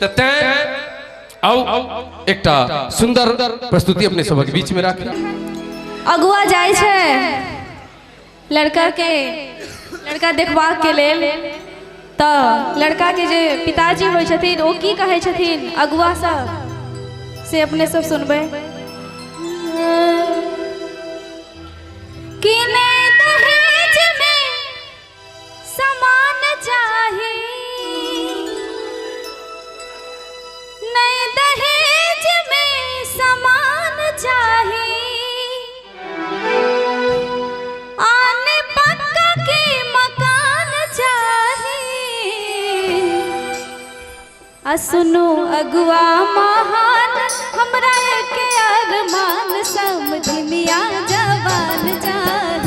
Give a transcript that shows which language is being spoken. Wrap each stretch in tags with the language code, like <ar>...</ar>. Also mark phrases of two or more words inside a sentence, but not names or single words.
<mai>तैं आओ एकटा सुंदर प्रस्तुति अपने सबके बीच में राखी। अगुआ जाय छे लड़का देखबा के लेल, तो लड़का के जे पिताजी होय छथिन ओ की कहे छथिन अगुआ सब से अपने सब सुनबे। कि नहीं दहेज में समान चाहे, नहीं दहेज में समान चाहे, आने पक्का के मकान चाहे, आ सुनो अगुआ महान हमरा के अरमान समझनिया जवान चाहे।</mai>